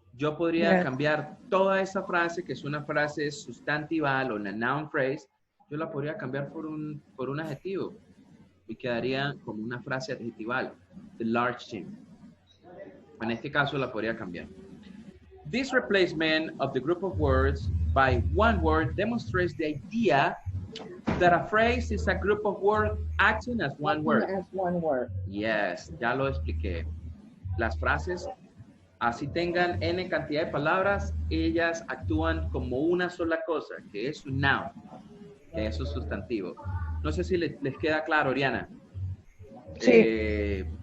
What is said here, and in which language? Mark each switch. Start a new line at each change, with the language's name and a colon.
Spanish: Yo podría cambiar toda esa frase, que es una frase sustantival o una noun phrase, yo la podría cambiar por un adjetivo y quedaría como una frase adjetival.
English: The large gym.
Spanish: En este caso la podría cambiar.
English: This replacement of the group of words by one word demonstrates the idea that a phrase is a group of words acting as one word. As one word. Yes,
Spanish: ya lo expliqué. Las frases, así tengan n cantidad de palabras, ellas actúan como una sola cosa, que es un noun, que es un sustantivo. No sé si les queda claro, Oriana. Sí.